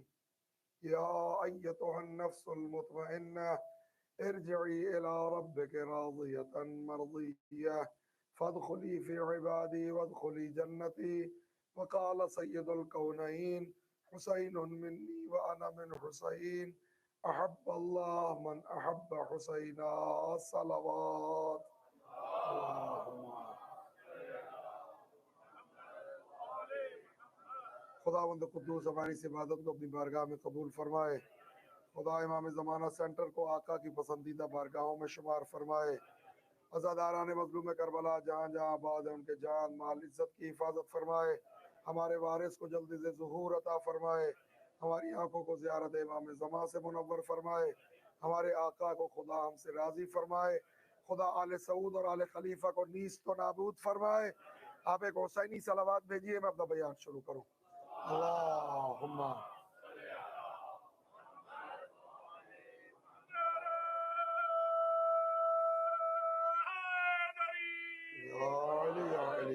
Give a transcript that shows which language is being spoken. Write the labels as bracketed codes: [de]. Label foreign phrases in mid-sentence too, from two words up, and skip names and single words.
[ar] يا أيتها النفس المطمئنة ارجعي إلى ربك راضية مرضية فادخلي في عبادي وادخلي جنتي. وقال سيد الكونين: حسين مني وأنا من حسين، أحب الله من أحب حسينا. صلوات. [ur] خداوند قدوس ہماری اس عبادت کو اپنی بارگاہ میں قبول فرمائے. خدا امام زمانہ سینٹر کو آقا کی پسندیدہ بارگاہوں میں شمار فرمائے. عزاداران مظلوم کربلا جہاں جہاں آباد ہیں ان کے جان مال عزت کی حفاظت فرمائے. ہمارے وارث کو جلدی سے ظہور عطا فرمائے. ہماری آنکھوں کو زیارت امام زمان سے منور فرمائے. ہمارے آقا کو خدا ہم سے راضی فرمائے. خدا آل سعود اور آل خلیفہ کو نیست و نابود فرمائے. آپ ایک حسینی صلوات بھیجیے، میں اپنا بیان شروع کروں. [ar] اللہم یا علی.